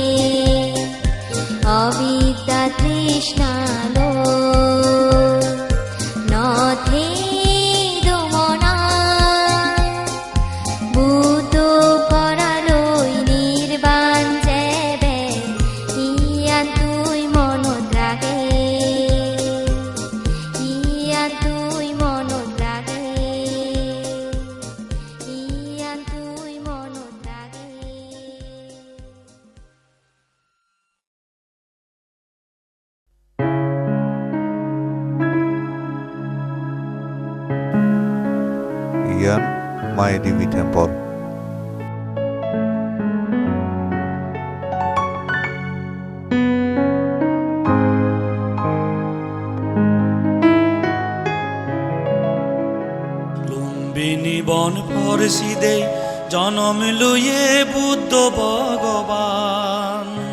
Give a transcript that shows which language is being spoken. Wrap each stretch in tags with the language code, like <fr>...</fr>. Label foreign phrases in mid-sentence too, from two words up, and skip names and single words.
<ccp>অবিদ্যা তৃষ্ণাৰ নথে দমনা ভূত কৰালৈ নিৰ্বাণ যেবে ইয়ান তুই মনত ৰাখে ইয়ান তুই মনত ৰাখে ইয়ান তুই মনত ৰাখে ইয়ান মায়াদেৱী টেম্পল। লুম্বিনী বন ফরসিদে জনম লুয়ে বুদ্ধ ভগবান</ccp>